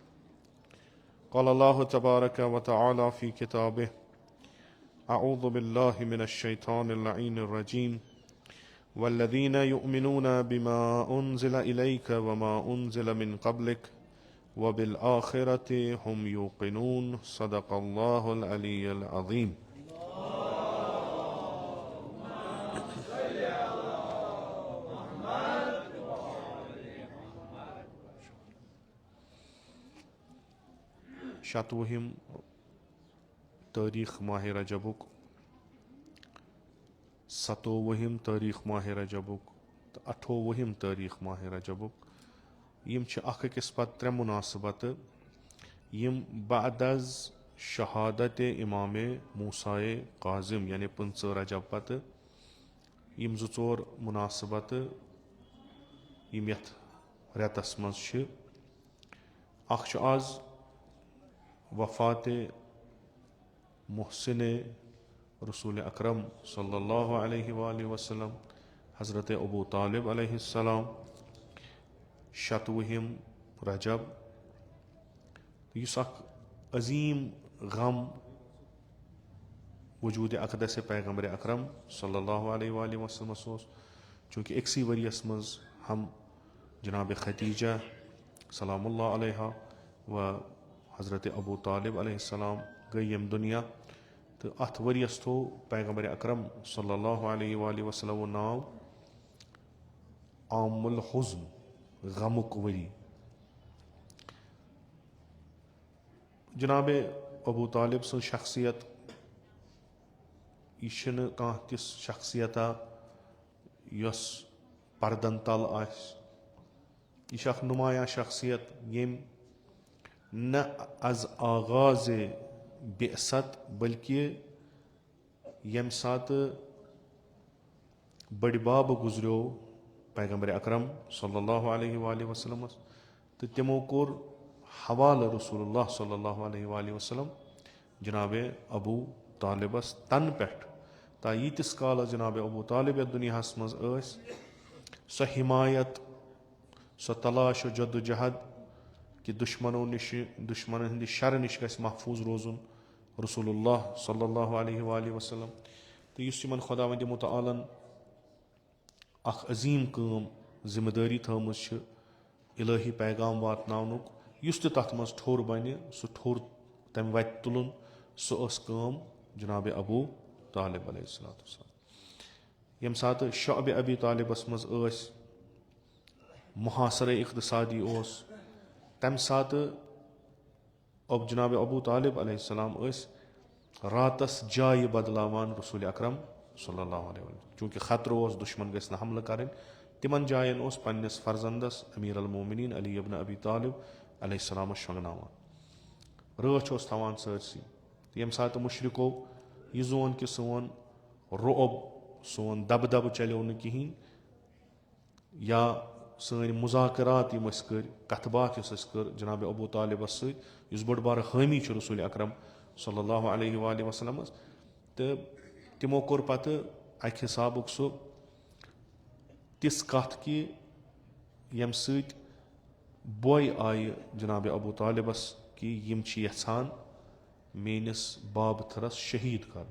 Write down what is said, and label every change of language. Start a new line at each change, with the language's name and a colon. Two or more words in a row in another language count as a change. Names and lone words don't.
Arabic: قال الله تبارك وتعالى في كتابه: أعوذ بالله من الشيطان اللعين الرجيم: والذين يؤمنون بما أنزل إليك وما أنزل من قبلك وبالآخرة هم يوقنون. صدق الله العلي العظيم.
Kashmiri: شتوہم تاریخ ماہ رجبک، 27 تاریخ ماہ رجبک تو 28 تاریخ ماہ رجبک یم چھ اخ أکس پتہ ترے مناسبت یم بعد از شہادت امام موسیٰ کاظم یعنی 15 رجب پتہ یم 2 مناسبت یم یتھ ریتس مز چھ. اخ چھ آز وفات محسن رسول اکرم
Arabic: صلی اللہ علیہ وآلہ وسلم
Kashmiri: حضرت ابو طالب
Arabic: علیہ السلام،
Kashmiri: 27 رجب. یس اخ عظیم غم وجود اقدس پیغمبر اکرم
Arabic: صلی اللہ علیہ وآلہ وسلم
Kashmiri: اوس، چونکہ اکسی ؤریس مز ہم جناب خدیجہ
Arabic: سلام اللہ علیہ
Kashmiri: و حضرت ابو طالب
Arabic: علیہ السلام
Kashmiri: گئی یم دنیا، تو اتھ ؤریس تھو پیغمبر اکرم
Arabic: صلی اللہ علیہ وآلہ وسلم
Kashmiri: ناو
Arabic: عام الحزن،
Kashmiri: غمک وری. جناب ابو طالب سن شخصیت یہ چھنہ کانٛہہ تِژھ شخصیتا یس پردن تل آس. یہ چھ اخ نمایاں شخصیت یم نہ از آغاز بعثت بلکہ یم سات بڑ باب گزریو پیغمبر اکرم
Arabic: صلی اللہ علیہ وآلہ وسلم
Kashmiri: تو تمو کور حوالہ
Arabic: رسول اللہ صلی اللہ علیہ وآلہ وسلم
Kashmiri: جناب ابو طالبس تن پہ تا یتس کالس جناب ابو طالب یتھ دنیاہس مز ٲسۍ سۄ حمایت سۄ تلاش و جد و جہد کہ دشمنوں نش دشمنن ہندِ شر نش گژھِ محفوظ روزن
Arabic: رسول اللہ صلی اللہ علیہ وآلہ وسلم.
Kashmiri: تو یس یمن خداوند متعالن اخ عظیم کٲم ذمہ دٲری تھٲومٕژ چھِ الہی پیغام واتناونُک، یُس تہِ تتھ منٛز ٹھوٚر بنہِ سُہ ٹھوٚر تمہِ وتہِ تُلُن، سۄ ٲس کٲم جناب ابو طالب
Arabic: علیہ الصلوۃ والسلام.
Kashmiri: ییٚمہِ ساتہٕ شعبِ ابی طالبس منٛز ٲسۍ محاصرے اقتصادی اوس، تمہِ ساتہٕ جناب ابو طالب
Arabic: علیہ السلام
Kashmiri: ٲسۍ راتس جایہِ بدلاوان رسول اکرم
Arabic: صلی اللہ علیہ وسلم،
Kashmiri: چوٗنٛکہِ خطرٕ اوس دُشمن گژھِ نہٕ حملہٕ کرٕنۍ. تمن جاین اوس پننس فرزندس امیر المومنین علی ابن ابی طالب علیہ السلامس شۄنٛگناوان، رٲچھ اوس تھاوان سٲرسٕے. ییٚمہِ ساتہٕ مشرقو یہِ زون کہِ سون رۄب سون دبہٕ چلیو نہٕ کِہینۍ، یا سٲنۍ مذاکرات یِم أسۍ کٔرۍ، کتھ باتھ یۄس أسۍ کٔر جناب ابو طالبس سۭتۍ یُس بوٚڑ بارٕ حٲمی چھُ رسول اکرم
Arabic: صلی اللہ علیہ وآلہ
Kashmiri: وسلمس، تہٕ تمو کوٚر پتہٕ اکہِ حسابُک سُہ تِژھ کتھ کہِ ییٚمہِ سۭتۍ بوے آیہِ جناب ابوٗ طالبس کہِ یِم چھِ یژھان میٲنِس بابتھٕرس شہیٖد کرُن.